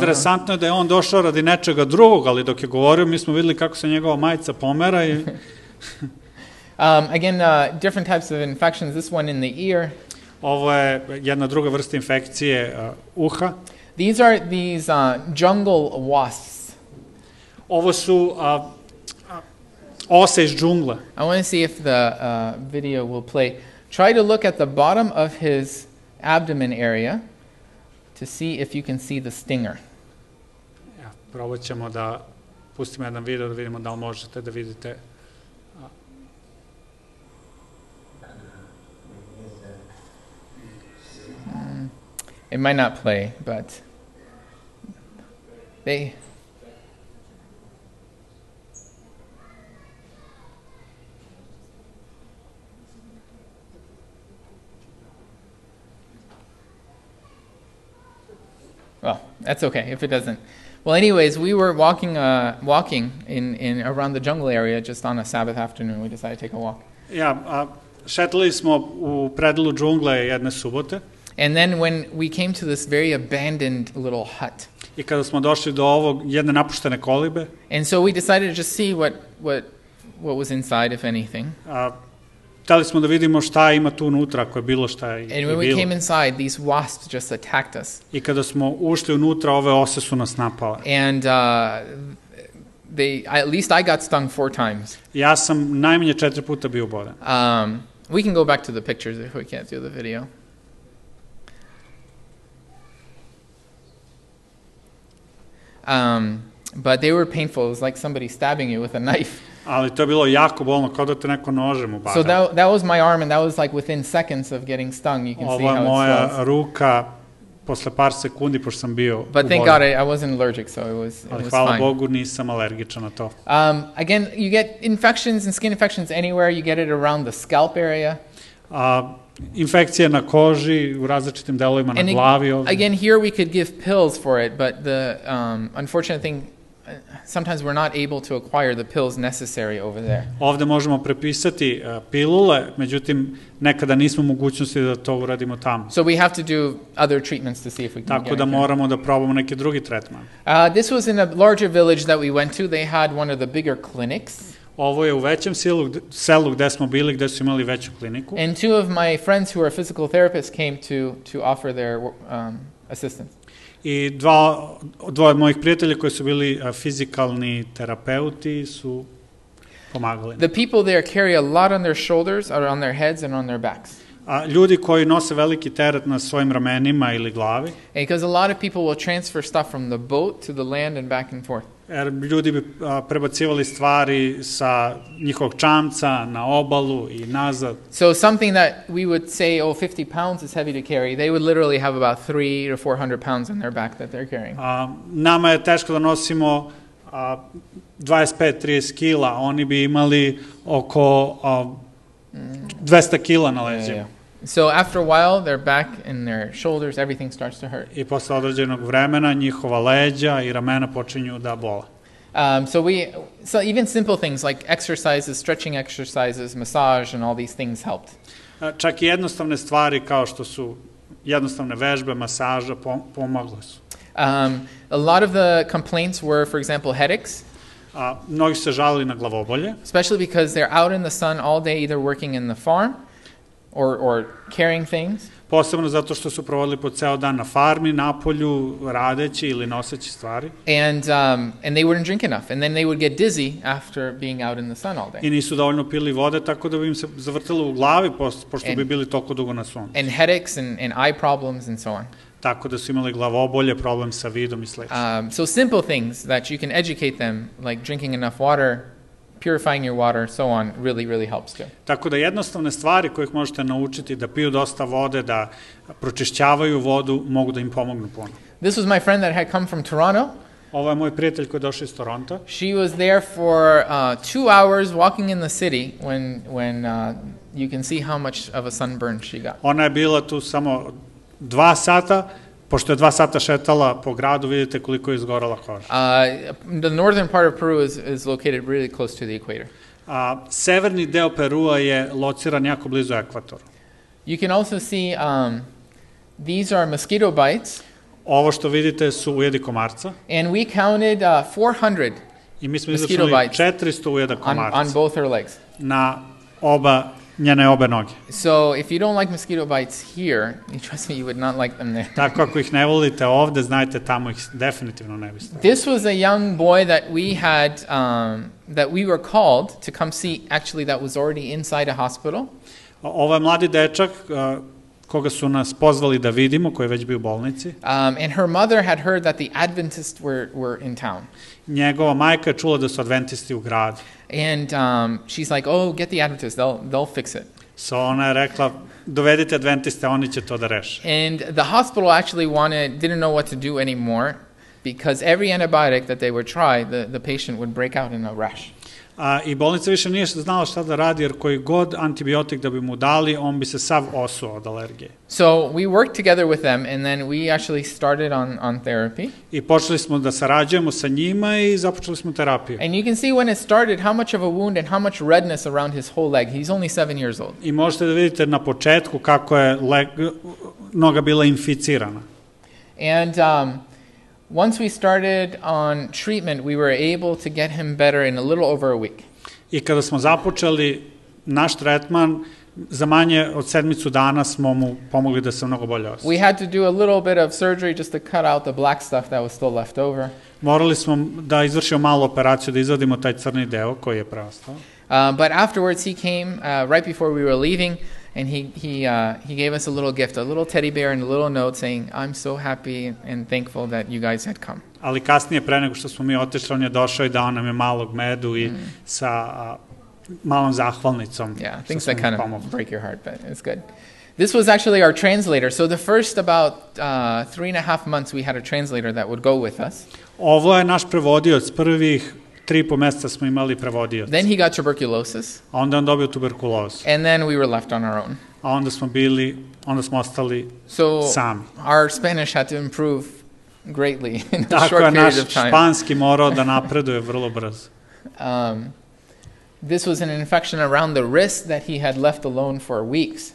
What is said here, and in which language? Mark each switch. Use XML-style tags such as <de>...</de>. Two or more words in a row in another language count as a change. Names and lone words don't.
<sr>Interesantno je da je on došao radi nečega drugog, ali dok je govorio mi smo videli kako se njegova majica pomera i...</sr> <en>Again, different types of infections, this one in the ear.</en> <sr>Ovo je jedna druga vrsta infekcije uha.</sr> <en>These are jungle wasps.</en> <sr>Ovo su ose iz džungle.</sr> <en>I want to see if the video will play. Try to look at the bottom of his abdomen area to see if you can see the stinger.</en> <sr>Ja, probat ćemo da pustimo jedan video da vidimo da li možete da vidite.</sr> <en>It might not play, but they... Well, that's okay if it doesn't. Well, anyways, we were walking in around the jungle area just on a Sabbath afternoon. We decided to take a walk.</en> <sr>Ja, šetali smo u predelu džungle jedne subote.</sr> <en>And then when we came to this very abandoned little hut.</en> <sr>I kada smo došli do ovog jedne napuštene kolibe.</sr> <en>And so we decided to just see what was inside, if anything.</en> <sr>Hteli smo da vidimo šta ima tu unutra, ako je bilo šta i bilo.</sr> <en>And when we came inside, these wasps just attacked us.</en> <sr>I kada smo ušli unutra, ove ose su nas napale.</sr> <en>And at least I got stung 4 times.</en> <sr>Ja sam najmanje 4 puta bio uboden.</sr> <en>We can go back to the pictures if we can't do the video. But they were painful. It was like somebody stabbing you with a knife.</en> <sr>Ali to je bilo jako bolno, kao da te neko nožem ubara.</sr> <en>So that was my arm, and that was like within seconds of getting stung. You can see how it swells.</en> <sr>Ovo je moja ruka posle par sekundi, pošto sam bio uboren.</sr> <en>But thank God I wasn't allergic, so it was fine.</en> <sr>Ali hvala Bogu nisam alergičan na to.</sr> <en>Again, you get infections and skin infections anywhere. You get it around the scalp area.</en> <sr>Infekcije na koži, u različitim delovima na glavi.</sr> <en>Again, here we could give pills for it, but the unfortunate thing, sometimes we're not able to acquire the pills necessary over there.</en> <sr>Ovde možemo prepisati pilule, međutim, nekada nismo u mogućnosti da to uradimo tamo.</sr> <en>So we have to do other treatments to see if we can get it.</en> <sr>Tako da moramo da probamo neki drugi tretman.</sr> <en>This was in a larger village that we went to. They had one of the bigger clinics.</en> <sr>Ovo je u većem selu gde smo bili, gde su imali veću kliniku.</sr> <en>And 2 of my friends who are physical therapists came to offer their assistance.</en> <sr>I dvoje mojih prijatelja koji su bili fizikalni terapeuti su pomagali.</sr> <en>The people there carry a lot on their shoulders, or on their heads and on their backs.</en> <sr>Ljudi koji nose veliki teret na svojim ramenima ili glavi.</sr> <en>Because a lot of people will transfer stuff from the boat to the land and back and forth.</en> <sr>Ljudi bi prebacivali stvari sa njihovog čamca na obalu i nazad.</sr> <en>So something that we would say, 50 pounds is heavy to carry, they would literally have about 300 to 400 pounds on their back that they're carrying.</en> <sr>Nama je teško da nosimo 25-30 kila, oni bi imali oko 200 kila na leđima.</sr> <en>So after a while, their back and their shoulders, everything starts to hurt.</en> <sr>I posle određenog vremena njihova leđa i ramena počinju da bole.</sr> <en>So even simple things like exercises, stretching exercises, massage, and all these things helped.</en> <sr>Čak i jednostavne stvari kao što su jednostavne vežbe, masaža pomogle su.</sr> <en>A lot of the complaints were, for example, headaches.</en> <sr>Mnogi su se žalili na glavobolje,</sr> <en>especially because they're out in the sun all day either working in the farm or carrying things.</en> <sr>posebno zato što su provodili po ceo dan na farmi, na polju, radeći ili noseći stvari.</sr> <en>And they wouldn't drink enough, and then they would get dizzy after being out in the sun all day.</en> <sr>I nisu dovoljno pili vode, tako da bi im se zavrtilo u glavi, pošto bi bili toliko dugo na suncu.</sr> <en>And headaches and eye problems and so on.</en> <sr>Tako da su imali glavobolje, problem sa vidom i slično.</sr> <en>So simple things that you can educate them, like drinking enough water, purifying your water, so on, really helps too.</en> <sr>Tako da jednostavne stvari koje možete naučiti, da piju dosta vode, da pročišćavaju vodu, mogu da im pomognu puno.</sr> <en>This was my friend that had come from Toronto.</en> <sr>Ovo je moj prijatelj koji je došao iz Toronta.</sr> <en>She was there for 2 hours walking in the city when you can see how much of a sunburn she got.</en> <sr>Ona je bila tu samo 2 sata, pošto je 2 sata šetala po gradu, vidite koliko je izgorala koža.</sr> <en>The northern part of Peru is located really close to the equator.</en> <sr>Severni deo Perua je lociran jako blizu ekvatoru.</sr> <en>You can also see these are mosquito bites.</en> <sr>Ovo što vidite su ujedi komarca.</sr> <en>And we counted 400</en> <sr>I mi smo</sr> <en>mosquito</en> <sr>izračunali</sr> <en>bites</en> <sr>400 ujeda komarca</sr> <en>on both her legs.</en> <sr>na njene obe noge.</sr> <en>So if you don't like mosquito bites here, trust me, you would not like them there.</en> <sr>Tako ako ih ne volite ovde, znajte tamo ih definitivno ne biste.</sr> <en>This was a young boy that we had, that we were called to come see, actually that was already inside a hospital.</en> <sr>Ovo je mladi dečak koga su nas pozvali da vidimo, koji je već bio u bolnici.</sr> <en>And her mother had heard that the Adventists were in town.</en> <sr>Njegova majka je čula da su adventisti u gradu.</sr> <en>And she's like, oh, get the Adventists, they'll fix it.</en> <sr>So ona je rekla, dovedite adventiste, oni će to da reše.</sr> <en>And the hospital actually didn't know what to do anymore, because every antibiotic that they would try, the patient would break out in a rash.</en> <sr>I bolnica više nije znala šta da radi, jer koji god antibiotik da bi mu dali, on bi se sav osuo od alergije.</sr> <en>So we worked together with them, and then we actually started on therapy.</en> <sr>I počeli smo da sarađujemo sa njima i započeli smo terapiju.</sr> <en>And you can see when it started how much of a wound and how much redness around his whole leg. He's only 7 years old.</en> <sr>I možete da vidite na početku kako je noga bila inficirana.</sr> <en>And once we started on treatment, we were able to get him better in a little over a week.</en> <sr>I kada smo započeli naš tretman, za manje od 7 dana smo mu pomogli da se mnogo bolje osjeća.</sr> <en>We had to do a little bit of surgery just to cut out the black stuff that was still left over.</en> <sr>Morali smo da izvršimo malu operaciju, da izvadimo taj crni deo koji je preostao.</sr> <en>But afterwards he came right before we were leaving, and he gave us a little gift, a little teddy bear and a little note saying, I'm so happy and thankful that you guys had come.</en> <sr>Ali kasnije, pre nego što smo mi otišli, on je došao i dao nam je malog medu i sa malom zahvalnicom.</sr> <en>Yeah, things that kind of break your heart, but it's good. This was actually our translator. So the first about 3.5 months we had a translator that would go with us.</en> <sr>Ovo je naš prevodioc. Prvih 3,5 meseca smo imali prevodioc.</sr> <en>Then he got tuberculosis.</en> <sr>A onda on dobio tuberkulozu.</sr> <en>And then we were left on our own.</en> <sr>A onda smo ostali sami.</sr> <en>Our Spanish had to improve greatly in a</en> <sr>Tako</sr> <en>short</en> <sr>je</sr> <en>period</en> <sr>naš</sr> <en>of time.</en> <sr>španski morao da napreduje vrlo brzo.</sr> <en>This was an infection around the wrist that he had left alone for weeks.</en>